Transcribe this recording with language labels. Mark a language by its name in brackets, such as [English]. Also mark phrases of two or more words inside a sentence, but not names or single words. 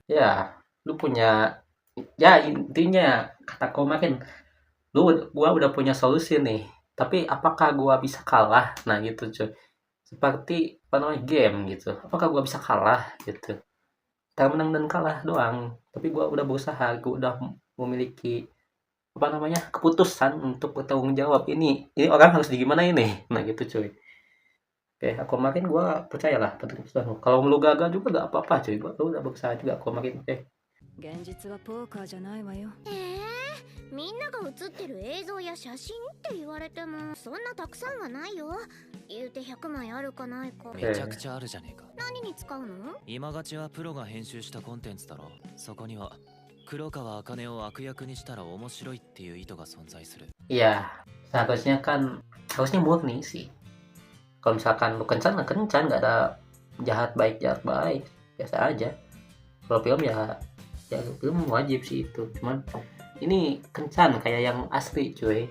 [Indonesian] Ya, lu punya, ya intinya kata kemarin, gua udah punya solusi nih. Tapi apakah gua bisa kalah? Nah gitu, cuy. Seperti apa namanya game gitu. Apakah gua bisa kalah gitu? Antara menang dan kalah doang. Tapi gua udah berusaha, gua udah memiliki apa namanya keputusan untuk bertanggung jawab. Ini orang harus gimana ini? Nah gitu, cuy. Oke, aku kemarin gua percayalah pada keputusan. Kalau lu gagal juga gak apa-apa, cuy. Gua udah berusaha juga aku kemarin. Oke. [Japanese] 現実はポーカーじゃないわよ。みんなが写ってる映像や写真って言われてもそんなたくさんはないよ。言うて100枚あるかないか。めちゃくちゃあるじゃねえか。何に使うの？今勝ちはプロが編集したコンテンツだろ。そこには黒川茜を悪役にしたら面白いっていう意図が存在する。 [Indonesian] Iya, harusnya murni sih. Kalau misalkan lu kencan, nggak ada jahat baik, biasa aja. Kalau film ya film wajib sih itu. Cuman ini kencan kayak yang asli, cuy.